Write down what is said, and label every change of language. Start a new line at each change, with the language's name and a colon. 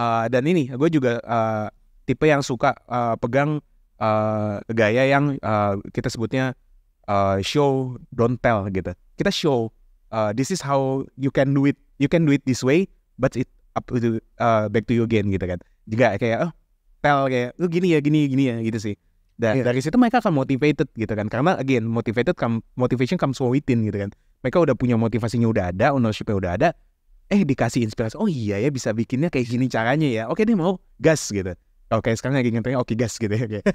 Indonesian: Dan ini gue juga tipe yang suka pegang gaya yang kita sebutnya
English: show don't tell
Indonesian: gitu.
English: Kita show this is how you can do it. You can do it this way, but it up to back to you again
Indonesian: gitu kan. Juga kayak tell kayak lu gini ya gitu sih. Dan dari situ mereka akan motivated gitu kan. Karena
English: again motivation comes from within
Indonesian: gitu kan. Mereka udah punya motivasinya udah ada, ownershipnya udah ada. Dikasih inspirasi. Oh iya ya bisa bikinnya kayak gini caranya ya. Oke deh mau gas gitu. Oke sekarang lagi ngetrennya oke gas gitu ya.